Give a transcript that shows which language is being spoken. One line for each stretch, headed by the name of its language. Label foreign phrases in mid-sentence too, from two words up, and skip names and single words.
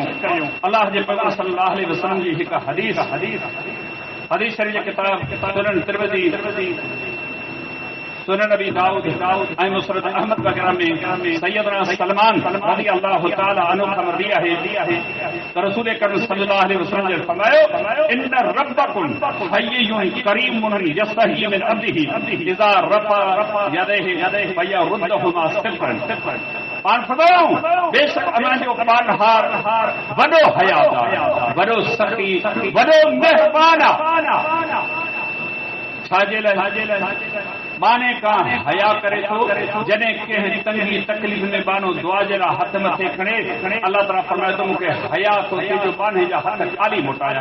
Sindhi: अल्लाह जे पैगंबर
Arabic: صلى الله عليه وسلم
Sindhi: जी हिकु हदीस शरीफ़ जे किताब सुनन तिरमिज़ी, सुनन अबी दाऊद ऐं मुस्नद अहमद वग़ैरह में सैयदना सलमान
Arabic: رضي الله تعالى عنه
Sindhi: खां मरवी आहे त रसूल करीम
Arabic: صلى الله عليه وسلم
Sindhi: ने फरमायो,
Arabic: إن ربكم حيي كريم يستحيي من عبده إذا رفع يديه فيردهما صفرا.
Sindhi: पाण फरमायो, बेशक अल्लाह जो पालनहार वॾो हयादार, वॾो सखी, वॾो मेहरबान आहे। छाजे लाइ? बाने का हया करे थो जॾहिं कंहिं तंगी तकलीफ़ में बानो दुआ जे लाइ हथ मथे खणे, अल्लाह ताला फरमाए थो मूंखे हया थो थिए जो बाने जा हथ ख़ाली मोटाया।